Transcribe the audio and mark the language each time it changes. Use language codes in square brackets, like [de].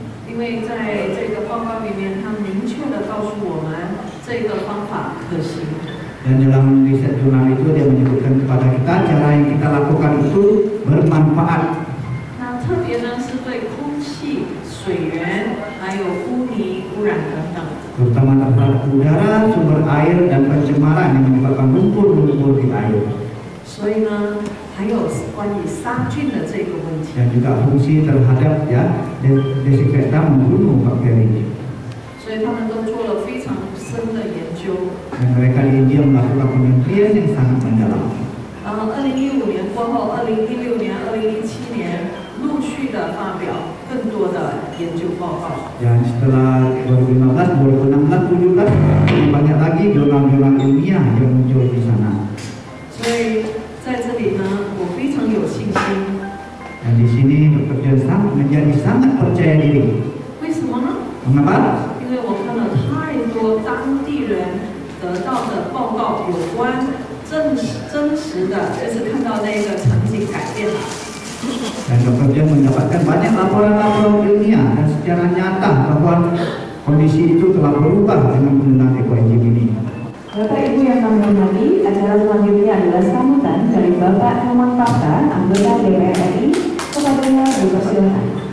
[zh] 因为在这个报告里面，他明确的告诉我们这个方法可行。 [id] Dan dalam riset jurnal itu dia menyebutkan kepada kita cara yang kita lakukan itu bermanfaat. [zh] 那特别呢是对空气、水源还有污泥污染等等。 [id] Terutama terhadap udara, sumber air, dan pencemaran yang menyebabkan lumpur-lumpur di air. [zh] 所以呢，还有关于杀菌的这个问题。 [id] Dan juga fungsi terhadap ya desinfektan membunuh bakteri. [zh] 所以他们都做了非常深的研究。 [id] Dan mereka di India melakukan penelitian yang sangat mendalam. [zh] 然后2015年过后，2016年、2017年陆续的发表更多的研究报告。 [id] Dan setelah 2015, 2016, 2017 banyak lagi jurnal-jurnal ilmiah yang muncul di sana. [zh] 所以在这里呢，我非常有信心。 [id] Dan di sini Dr. John menjadi sangat percaya diri. [zh] 为什么呢？ [id] Mengapa? [zh] 因为我看了太多当地人得到的报告，有关真实的，就是看到那个场景改变了。 [id] Dan Dr. John mendapatkan banyak laporan-laporan ilmiah dan secara nyata bahwa kondisi itu telah berubah dengan penggunaan EcoEngine ini. Bapak Ibu yang kami hormati, acara selanjutnya adalah sambutan dari Bapak Herman Tata, anggota DPR RI, kepadanya dipersilakan.